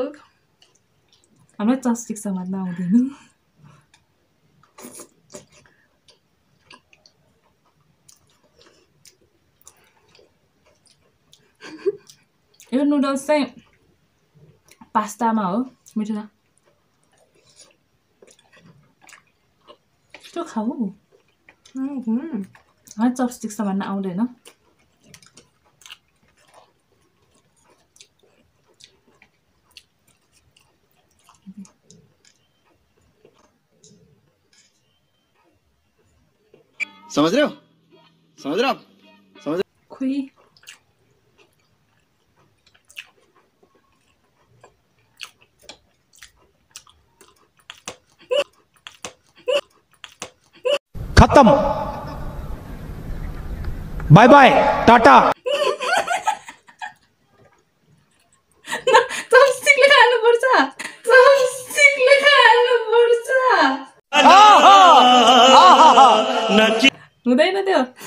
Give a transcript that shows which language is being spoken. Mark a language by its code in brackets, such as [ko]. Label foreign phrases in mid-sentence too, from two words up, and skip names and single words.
[ne] हाम्रो चपस्टिक समात्न आउँदैन यो नुडल्स चाहिँ पास्तामा हो मिठो छ त्यो खाऊ चपस्टिक समात्न आउँदैन [hi] समझ रहे हो समझ रहे हो समझ [ne] खोइ [en] खत्म bye bye tata [ne] चपस्टिकले खानुपर्छ चपस्टिकले खानुपर्छ हुँदैन त्यो